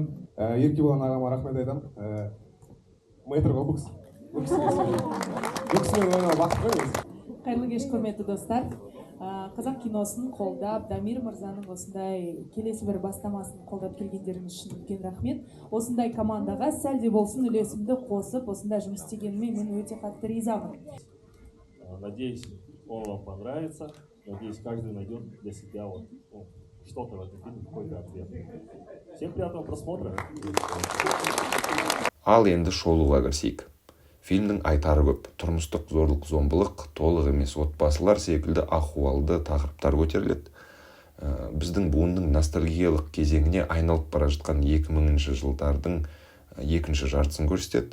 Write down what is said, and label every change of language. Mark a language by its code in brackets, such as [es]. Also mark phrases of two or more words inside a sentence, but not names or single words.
[kk] Еркебұлан ағама рахмет айтамын. Мэтр ғой бұл кісімен ойнау бақыт қой өзі. Қайырлы кеш, құрметті достар. Қазақ киносын қолдап, Дамир мырзаның осындай келесі бір бастамасын қолдап келгендеріңіз үшін үлкен рахмет. Осындай командаға сәл де болсын үлесімді қосып, осындай жұмыс істегеніме мен өте қатты ризамын. [ru] Надеюсь, он вам понравится. Надеюсь, каждый найдет для себя вот, что-то в этом фильме, какой-то ответ. Всем приятного просмотра. [kk] Ал енді шолуға кірсейік. Фильмнің айтары көп. Тұрмыстық зорлық-зомбылық, толық емес отбасылар секілді ахуалды тақырыптар көтеріледі. Біздің буынның ностальгиялық кезеңіне айналып бара жатқан 2000-ші жылдардың екінші жартысын көрсетеді.